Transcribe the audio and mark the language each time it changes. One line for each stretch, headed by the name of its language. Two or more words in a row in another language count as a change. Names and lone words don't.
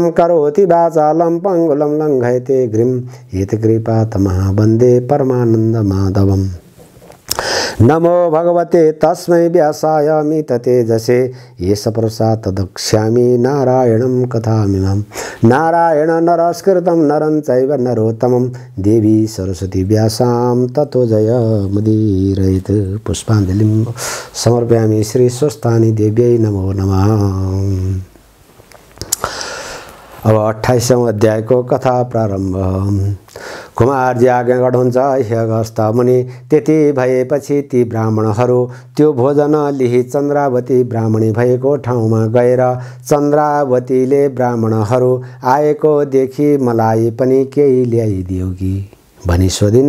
Sanskrit: करोति वाचालं पङ्गुलं लङ्घयते गिरिं हितकृपातमः वन्दे परमानन्दमाधवम् नमो भगवते तस्मै व्यासाय मिततेजसे येष प्रसाद तदक्ष्यामि नारायणं कथामिमं नारायण नरस्कृतं नरं चैव नरोत्तमं देवी सरस्वती व्यासां ततो जयमुदीरयेत्। पुष्पाञ्जलिं समर्पयामि श्री स्वस्तानि देव्यै नमो नमः।
Nepali: अब 28औं अध्यायको कथा प्रारम्भ। कुमारजी आज्ञा गर्नुहुन्छ, हे अगस्त्य मुनि। त्यति भएपछि ती ब्राह्मणहरू त्यो भोजन लिई चन्द्रावती ब्राह्मणी भएको ठाउँमा गएर चन्द्रावतीले ब्राह्मणहरू आएको देखि मलाई पनि केही ल्याइदियो कि भनी सोधिन्।